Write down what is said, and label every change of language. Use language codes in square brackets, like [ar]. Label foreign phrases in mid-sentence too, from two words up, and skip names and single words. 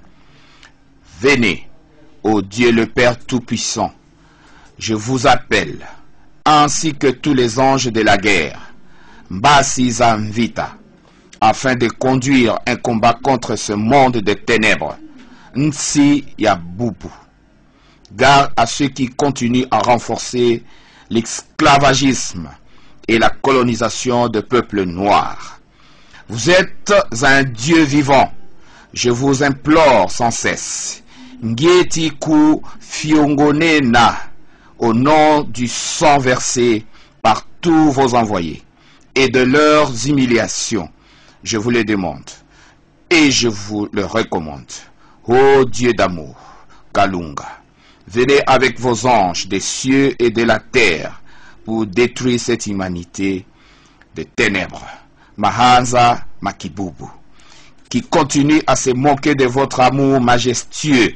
[fr] Venez, ô Dieu le Père Tout-Puissant, je vous appelle, ainsi que tous les anges de la guerre, [kg] Mbasi Zamvita, [fr] afin de conduire un combat contre ce monde de ténèbres, [kg] Nsi Yabubu. [fr] Gare à ceux qui continuent à renforcer l'esclavagisme et la colonisation de peuples noirs. Vous êtes un Dieu vivant, je vous implore sans cesse. [kg] Ngeti ku fiongonena, [fr] au nom du sang versé par tous vos envoyés et de leurs humiliations, je vous les demande et je vous le recommande. Ô Dieu d'amour, Kalunga, venez avec vos anges des cieux et de la terre pour détruire cette humanité de ténèbres, [kg] Mahanza Makibubu, [fr] qui continue à se moquer de votre amour majestueux.